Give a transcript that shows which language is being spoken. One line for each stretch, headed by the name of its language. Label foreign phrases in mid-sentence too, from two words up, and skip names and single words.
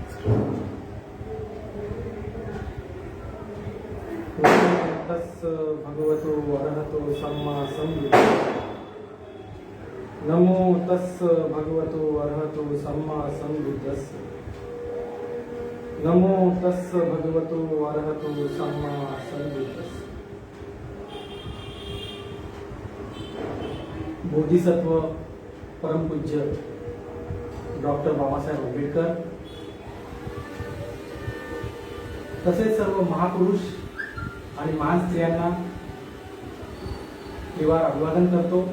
Pali: तस् भगवतो अरहतो सम्मा संबुद्धस्स। नमो तस् भगवतो अरहतो सम्मा संबुद्धस्स। नमो तस् भगवतो अरहतो सम्मा संबुद्धस्स।
Marathi: बोधिसत्व परमपूज्य डॉक्टर बाबासाहेब आंबेडकर तसेच सर्व महापुरुष आणि महान स्त्रियांना निवार अभिवादन करतो।